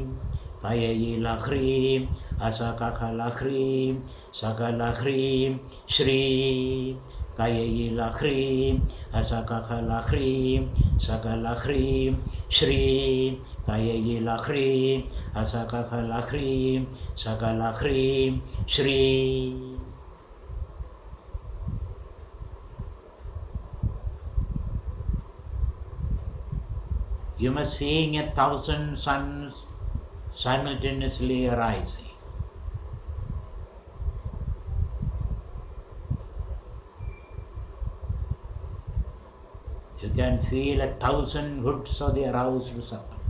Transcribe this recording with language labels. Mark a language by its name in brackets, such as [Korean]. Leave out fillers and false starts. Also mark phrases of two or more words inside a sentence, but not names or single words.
[Sanskrit] Kayayila Hrim, Asakakala Hrim, Sakala Hrim, Shri. Kayayila Hrim, Asakakala Hrim, Sakala Hrim, Shri. Kayayila Hrim, Asakakala Hrim, Sakala Hrim, Shri. [English] You must seeing 1,000 suns simultaneously arising. You can feel 1,000 hoods of the aroused sun.